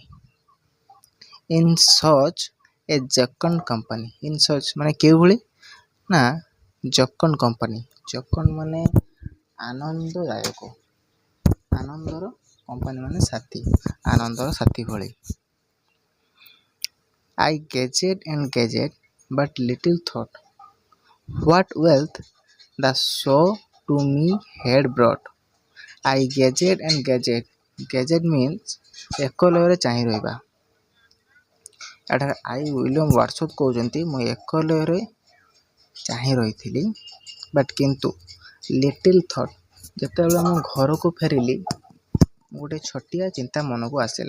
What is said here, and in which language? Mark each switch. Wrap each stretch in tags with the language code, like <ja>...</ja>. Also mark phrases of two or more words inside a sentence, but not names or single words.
<en>in such a jocund company. in such</en> <or>ମାନେ କେଉଁଭଳି ନା</or> <en>jocund company.</en> <or>ଜକଣ୍ଡ ମାନେ ଆନନ୍ଦଦାୟକ, ଆନନ୍ଦର କମ୍ପାନୀ ମାନେ ସାଥୀ, ଆନନ୍ଦର ସାଥୀ ଭଳି।</or> <en>I gazed and gazed, but little thought what wealth the show to me had brought. I gazed and gazed. Gazed means</en> <or>ଏକ ଲୟରେ ଚାହିଁ ରହିବା। ଏଠାରେ ଆଇ ୱିଲିୟମ୍ ୱାର୍ଡସୱର୍ଥ କହୁଛନ୍ତି ମୁଁ ଏକ ଲୟରେ ଚାହିଁ ରହିଥିଲି, ବଟ୍ କିନ୍ତୁ</or> <en>little thought,</en> <or>ଯେତେବେଳେ ମୁଁ ଘରକୁ ଫେରିଲି ଗୋଟେ ଛୋଟିଆ ଚିନ୍ତା ମନକୁ ଆସିଲା।</or>